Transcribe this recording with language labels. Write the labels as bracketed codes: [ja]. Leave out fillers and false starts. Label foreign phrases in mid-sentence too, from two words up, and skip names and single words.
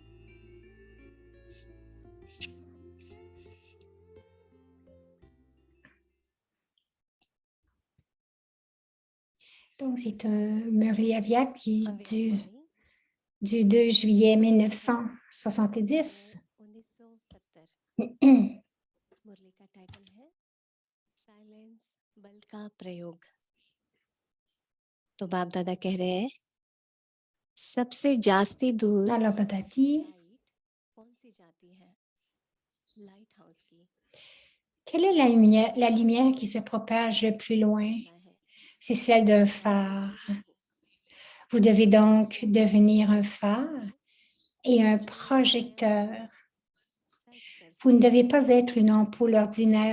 [fr] Donc, c'est un Murli Avyat qui du 2 juillet 1970. [hi] मुरली का टाइटल है साइलेंस बल का प्रयोग। तो बाप दादा कह रहे हैं सबसे जास्ती दूर [fr] Alors, Baba dit, [hi] लाइट कौन सी जाती है लाइट हाउस की [fr] quelle est la lumière qui se propage le plus loin? C'est celle d'un phare. Vous devez donc devenir un phare et un projecteur. Vous ne devez pas être une ampoule ordinaire.